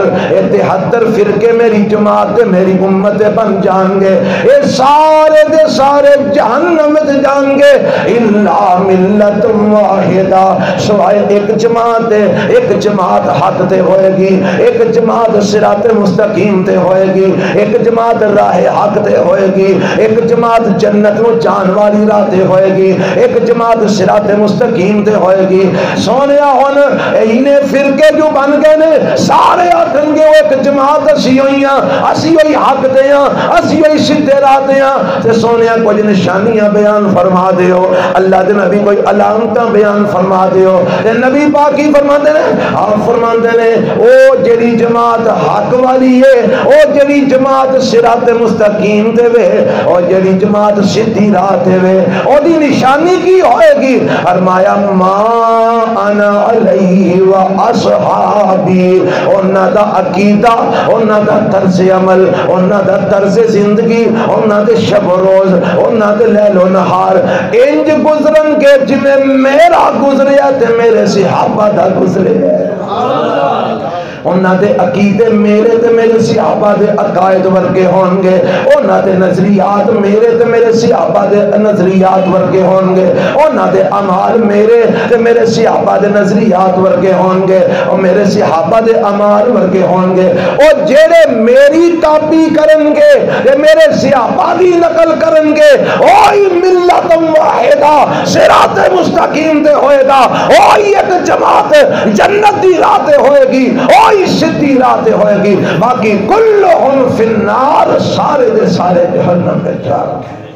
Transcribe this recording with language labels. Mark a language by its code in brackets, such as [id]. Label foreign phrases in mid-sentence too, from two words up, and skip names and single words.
[pa] 73 فرقے میری جماعت میری امت بن جان گے، یہ سارے دے [ur] سارے جہنم میں جان گے، [ar] الا ملت واحدہ، [ur] سوائے ایک جماعت ہے، [pa] ایک جماعت حق تے ہوئے گی، ایک جماعت صراط مستقیم تے ہوئے گی، ایک جماعت راہ حق تے ہوئے گی، ایک جماعت جنت نو جان والی راہ تے ہوئے گی، ایک جماعت صراط مستقیم تے ہوئے گی۔ سونیا ہن اینے فرقے جو بن گئے نے سارے آکھن گے وہ ایک جماعت اسی ہوئی ہاں، اسی ہوئی حق تے ہاں، اسی ہوئی سیدھے راہ تے ہاں۔ تے سونیا کچھ نشانیاں بیان فرما دیو، اللہ دے نبی کوئی علامتاں بیان فرما دیو، تے نبی پاک ہی فرماندے نے، آپ فرماندے نے او جڑی جماعت حق والی ہے، او جڑی جماعت صراط مستقیم تے وے، او جڑی جماعت سیدھی راہ تے وے، او دی نشانی کی ہوئے گی؟ [ar] فرمایا ما انا علیہ و اصحابی، [pa] انہاں دا عقیدہ، انہاں دا طرز عمل، انہاں دا طرز زندگی، انہاں دے شب و روز، انہاں دے لیل و نہار انج گزرن کے جویں میرا گزریا تے میرے صحابہ دا گزرے، انہاں دے عقیدے میرے تے میرے صحابہ دے عقائد ورگے ہون گے، انہاں دے نظریات میرے تے میرے صحابہ دے نظریات ورگے ہون گے، انہاں دے اعمال میرے تے میرے صحابہ دے نظریات ورگے ہون گے، اور میرے صحابہ دے اعمال ورگے ہون گے، اور جڑے میری کاپی کرن گے تے میرے صحابہ دی نقل کرن گے، اوہی ملت واحدہ صراط مستقیم تے ہوئے گا، اوہی ایک جماعت جنت دی راہ تے ہوئے گی، اوہی سیدھی راہ تے ہوئے گی، باقی [ar] کلہم فی النار، [pa] سارے دے [ur] سارے جہنم میں جان گے۔